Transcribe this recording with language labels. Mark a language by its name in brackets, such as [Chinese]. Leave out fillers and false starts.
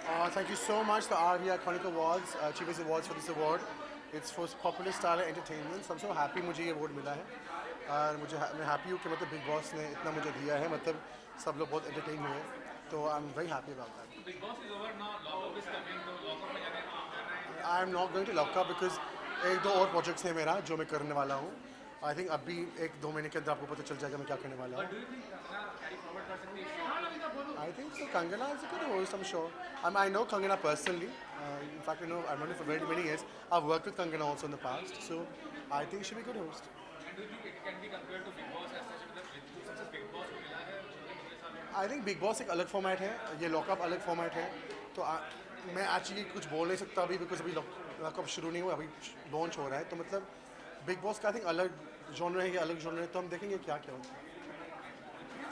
[English] Thank you so much, the RV Iconic Awards, Achievers Awards for this award. It's for Popular Style Entertainment. So I'm so happy [Hindi] मुझे ये award मिला है और मैं happy हूँ कि मतलब Big Boss ने इतना मुझे दिया है. मतलब सब लोग बहुत entertain हुए. [English] तो I'm very happy about that. Big Boss is over now. Lockup is coming. [Hindi] तो lockup में जाने का [English] I'm not going to lock up because [Hindi] 1-2 और projects हैं मेरा जो मैं करने वाला हूँ. [English] I think [Hindi] अभी 1-2 महीने के अंदर आपको पता चल जाएगा मैं क्या करने वाला हूँ. [English] I think so. Kangana is a good host, I'm sure. I know Kangana personally. In fact, I know I've known her for very many years. I've worked with Kangana also in the past, so I think she'll be a good host. And do you think it can be compared to Big Boss as such? [Hindi] मतलब success Big Boss को मिला है पिछले सालों. [English] I think [Hindi] Big Boss एक अलग format है, ये Lockup अलग format है. तो मैं actually कुछ बोल नहीं सकता अभी because अभी Lockup शुरू नहीं हुआ, अभी launch हो रहा है. तो मतलब Big Boss का [English] I think [Hindi] अलग genre है, ये अलग genre है. तो हम देखेंगे क्या क्या होता है.